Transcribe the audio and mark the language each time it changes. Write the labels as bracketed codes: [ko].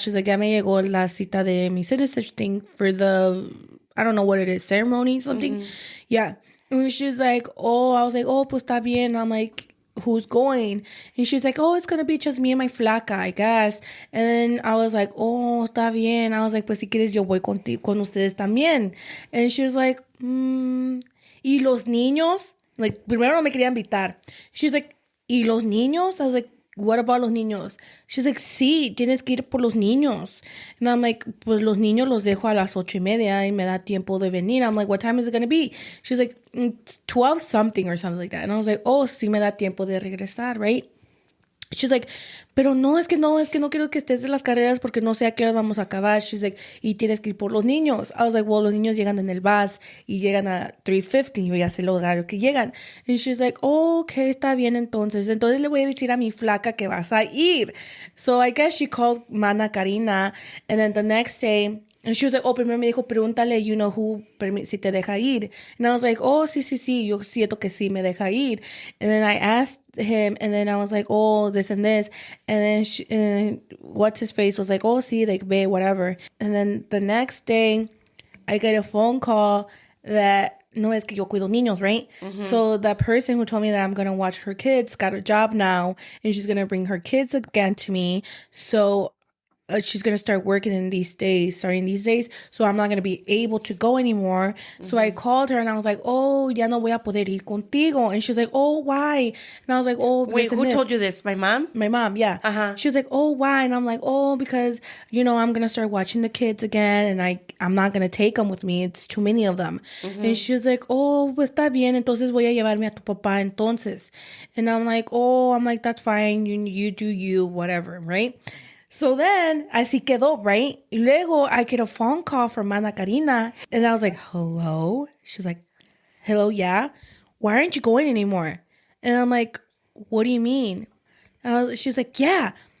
[en] She's like, [es] ya me llegó la cita de mi [en] citizenship thing for the, I don't know what it is, ceremony, something. Mm-hmm. Yeah. And she's like, oh, I was like, oh, [es] pues está bien. [en] And I'm like, who's going? And she's like, oh, it's gonna be just me and my flaca, I guess. And then I was like, oh, [es] está bien. [en] I was like, [es] pues si quieres yo voy con ustedes también. [en] And she was like, [es] ¿y los niños? Like, primero no me quería invitar. [en] She's like, [es] ¿y los niños? [en] I was like, what about [es] los niños? [en] She's like, [es] sí, tienes que ir por los niños. [en] And I'm like, [es] pues los niños los dejo a las 8:30 y me da tiempo de venir. [en] I'm like, what time is it going to be? She's like, 12 something or something like that. And I was like, oh, [es] sí me da tiempo de regresar, [en] right? She's like, [es] pero no, es que no quiero que estés en las carreras porque no sé a qué hora vamos a acabar. [en] She's like, [es] y tienes que ir por los niños. [en] I was like, well, [es] los niños llegan en el bus y llegan a 3:50. Yo ya sé el horario que llegan. [en] And she's like, oh, okay, [es] está bien entonces. Entonces le voy a decir a mi flaca que vas a ir. [en] So I guess she called Mana Karina. And then the next day... And she was like, [es] oh, primero me dijo, pregúntale, [en] you know, [es] si te deja ir. [en] And I was like, oh, [es] sí, yo siento que sí me deja ir. [en] And then I asked him, and then I was like, oh, this and this. And then what's his face was like, oh, sí, like, ve, whatever. And then the next day, I get a phone call that, no, [es] es que yo cuido niños, [en] right? Mm-hmm. So that person who told me that I'm going to watch her kids got a job now, and she's going to bring her kids again to me. So she's going to start working starting these days. So I'm not going to be able to go anymore. So I called her and I was like, oh, [es] ya no voy a poder ir contigo. [en] And she was like, oh, why? And I was like, oh, Wait, this and who this. told you this? My mom? My mom, yeah. Uh-huh. She was like, oh, why? And I'm like, oh, because, I'm going to start watching the kids again. And I'm not going to take them with me. It's too many of them. And she was like, oh, [es] pues está bien. Entonces voy a llevarme a tu papá entonces. [en] And I'm like, that's fine. You do you, whatever, right? So then, [es] así quedó, [en] right? [es] Y luego, [en] I get a phone call from Mana Karina. And I was like, hello? She's like, hello, yeah? Why aren't you going anymore? And I'm like, what do you mean? She's like, yeah.